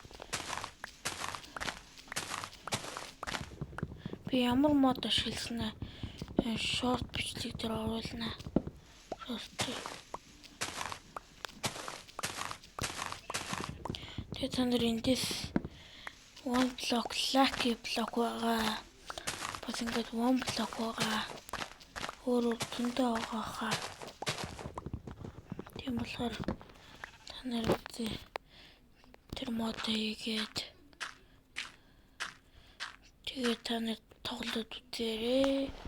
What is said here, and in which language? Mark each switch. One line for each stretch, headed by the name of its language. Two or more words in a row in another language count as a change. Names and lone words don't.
Mongolian: Би ямар мод ашигласан аа шорт бичлэг дээр оруулнаа. Тэгээд та нар эндээс
English: one block lucky block
Mongolian: байгаа. Бас ингээд
English: one block
Mongolian: байгаа. Өөр зөндөө байгаа хаа. Тийм болохоор та нар тэр модоо хийгээд тэгээд та нар тоглоод үзээрэй.